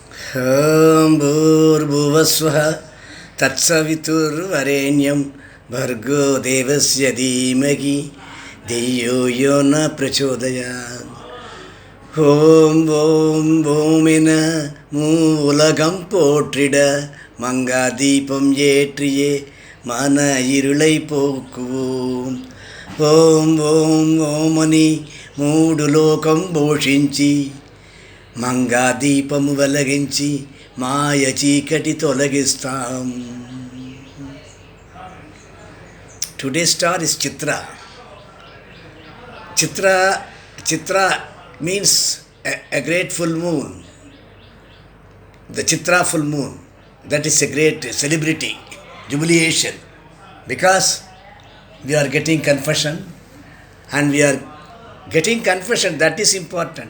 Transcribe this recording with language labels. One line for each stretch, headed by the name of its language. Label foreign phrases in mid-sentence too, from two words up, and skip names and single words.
Sanskrit: ॐ भूर्भुवस्वः तत्सवितुर्वरेण्यं भर्गो देवस्य धीमहि धियो यो न प्रचोदयात्.
Tamil: ஓம் ஓம் ஓமென மூலகம் போற்றிட மங்கா தீபம் ஏற்றியே மன இருளை போக்குவோம்.
Telugu: ఓం ఓం ఓమని మూడు లోకం పోషించి మంగా దీపము వెలిగించి మాయ చీకటి తొలగిస్తాం.
English: Today star is Chitra. Chitra means a great full moon. The Chitra full moon, that is a great celebrity, jubilation, because we are getting confession and we are getting confession, that is important.